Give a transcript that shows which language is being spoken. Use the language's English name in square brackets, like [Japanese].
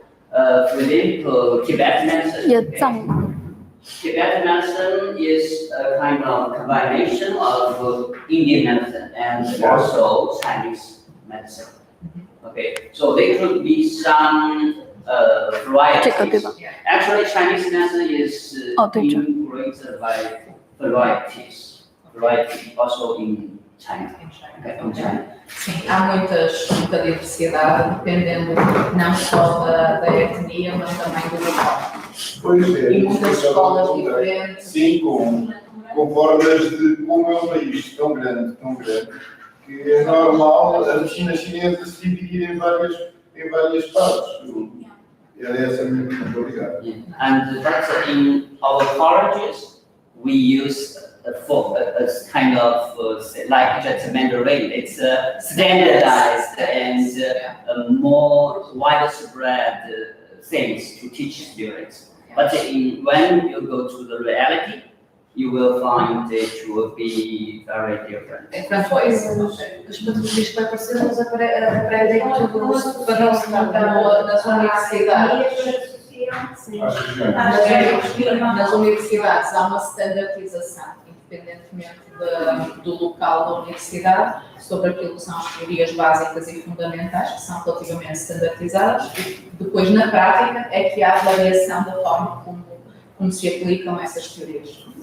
[English] For example, Tibetan medicine. Tibetan medicine is a kind of combination of Indian medicine and also Chinese medicine. Okay, so there could be some varieties. Actually, Chinese medicine is integrated by varieties. Variety also in China. Okay, in China. [Portuguese] Sim, há muita diversidade, dependendo não só da etnia, mas também do local. Pois é. E muitas escolas diferentes. Sim, com formas de como é um país tão grande, que é normal a medicina chinesa se dividir em várias partes. Era essa a minha pergunta, obrigado. [English] And that's in our colleges, we use a kind of like just Mandarin. It's standardized and more widespread things to teach students. But when you go to the reality, you will find it will be very different. [Portuguese] Os patologias que vai aparecer, eles aprendem tudo nas universidades. Nas universidades há uma standardização, independentemente do local da universidade, sobre aquilo que são as teorias básicas e fundamentais, que são relativamente standardizadas, e depois na prática é que há a variação da forma como se aplicam essas teorias.